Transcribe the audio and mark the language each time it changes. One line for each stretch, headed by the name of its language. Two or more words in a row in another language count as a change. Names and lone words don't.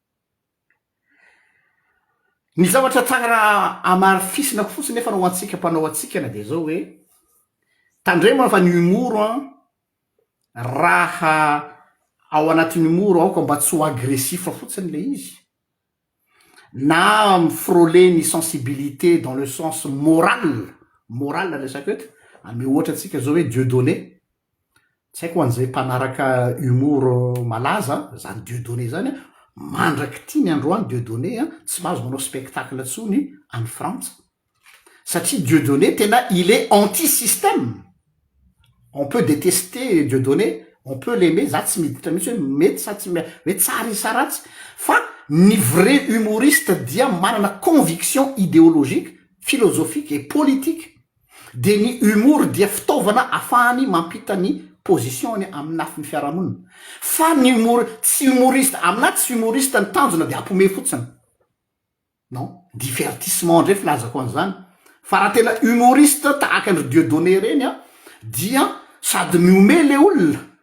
Malagasy: ny zavatra tsara amafisinako fotsiny nefa nao antsika mpanao atsikana de zao hoe tandremo fa ny humour raha ao anatin'ny humour aoka mba tsy ho agressif fotsiny le izy na frôler ny
French: sensibilité dans le sens moral
Malagasy: resaky eto ame ohatra atsika zao hoe Dieudonné tsy haiko an'izay mpanaraka humour malaza zany Dieudonné zany mandraky tia ny androany Dieudonné tsy mahazo manao spectacle atsony any Frantsa satria Dieudonné tena
French: il est anti-système on peut détester Dieudonné on peut
Malagasy: l'aimer za tsy miditra mihitsy hoe mety sa tsy hoe tsara isa ratsy fa ny
French: vrai humoriste
Malagasy: dia manana
French: conviction idéologique philosophique et politique
Malagasy: de ny humour dia fitaovana afahany mampita ny position-ny amin'ny nafin'ny fiarahamonina fa ny tsy humoriste amina tsy humoriste ny tanjona de ampome fotsiny
French: non divertissement
Malagasy: ndray filazako an'izany fa raha tena humoriste tahaka andro Dieudonné reny dia sady miome le olona